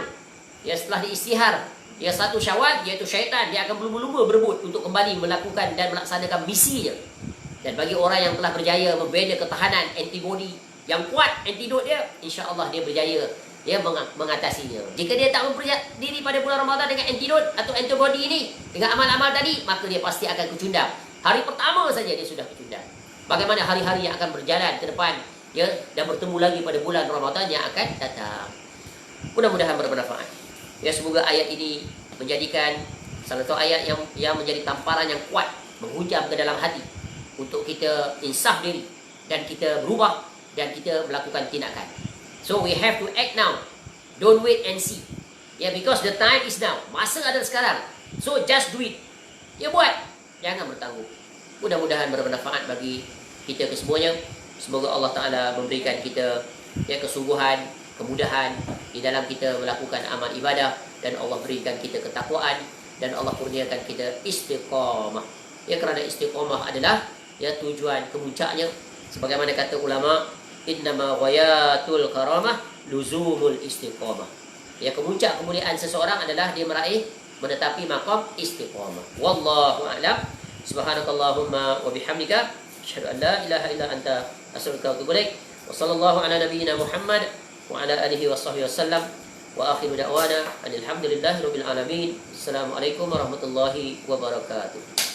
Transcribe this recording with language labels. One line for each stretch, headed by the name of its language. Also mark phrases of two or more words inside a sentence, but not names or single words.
Malay: Ya, setelah diistihar ya 1 Syawal, iaitu syaitan dia akan berlumba-lumba berebut untuk kembali melakukan dan melaksanakan misinya. Dan bagi orang yang telah berjaya membina ketahanan antibody yang kuat, antidot dia,
Arabic: إن شاء الله
Malay: dia berjaya dia mengatasinya. Jika dia tak mempersiapkan diri pada bulan Ramadan dengan antidot atau antibody ini, dengan amal-amal tadi, maka dia pasti akan kecundang. Hari pertama saja dia sudah kecundang. Bagaimana hari-hari yang akan berjalan ke depan, ya, dan bertemu lagi pada bulan Ramadan yang akan datang. Mudah-mudahan bermanfaat. Ya, semoga ayat ini menjadikan salah satu ayat yang menjadi tamparan yang kuat, menghujam ke dalam hati untuk kita insaf diri dan kita berubah dan kita melakukan tindakan.
English: So we have to act now. Don't wait and see. Yeah, because the time is now.
Malay: Masa ada sekarang.
English: So just do it.
Malay: Ya, buat. Jangan bertangguh. Mudah-mudahan bermanfaat bagi kita kesemuanya. Semoga Allah Ta'ala memberikan kita ya kesungguhan, kemudahan di dalam kita melakukan amal ibadah, dan Allah berikan kita ketakwaan, dan Allah kurniakan kita istiqamah. Ya, kerana istiqamah adalah ya tujuan kemuncaknya. Sebagaimana kata ulama,
Arabic: إنما غاية الكرامة لزوم الاستقامة.
Malay: Ya, kemuncak kemuliaan seseorang adalah dia meraih menetapi maqam istiqamah.
Arabic: والله أعلم. سبحانك اللهم وبحمدك أشهد أن لا إله إلا أنت أستغفرك وأتوب إليك. وصلى الله على نبينا محمد وعلى آله وصحبه وسلم. وآخر دعوانا الحمد لله رب العالمين. السلام عليكم ورحمة الله وبركاته.